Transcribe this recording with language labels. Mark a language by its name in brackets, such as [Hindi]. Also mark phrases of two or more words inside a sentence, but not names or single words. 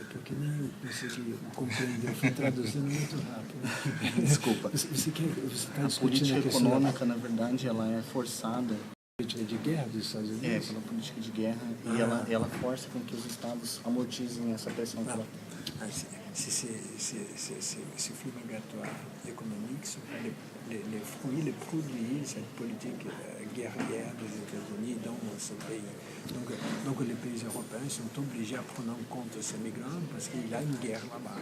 [Portuguese] Porque nem eu consegui compreender, foi traduzindo muito rápido. Desculpa. Você está A discutindo política a questão econômica, na verdade, ela é forçada. política de guerra dos Estados Unidos? Pela política de guerra, e ela força com que os estados amortizem essa pressão que ela tem. [French] Ces flux migratoires économiques sont les fruits, les produits de cette politique guerrière des États-Unis dans ce pays. Donc les pays européens sont obligés à prendre en compte ces migrants parce qu'il y a une guerre là-bas.